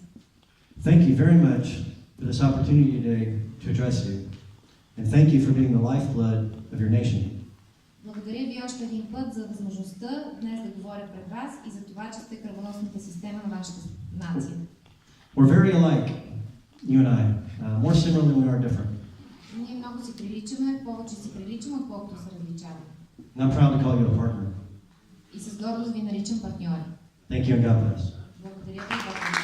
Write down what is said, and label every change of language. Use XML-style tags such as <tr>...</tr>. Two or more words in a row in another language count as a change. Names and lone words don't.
<en>Thank you very much for this opportunity today to address you. And thank you for being the lifeblood of your nation.</en> <bg>Благодаря ви още един път за възможността днес да говоря пред вас и за това, че сте кръвоносната система на вашата нация.</bg> <en>We're very alike, you and I, more similar than we are different.</en> <bg>Ние много си приличаме, повече си приличаме, отколкото се различаваме.</bg> <en>And I'm proud to call you a partner.</en> <bg>И с гордост ви наричам партньори.</bg> <en>Thank you and God bless.</en> <bg>Благодаря ви.</bg>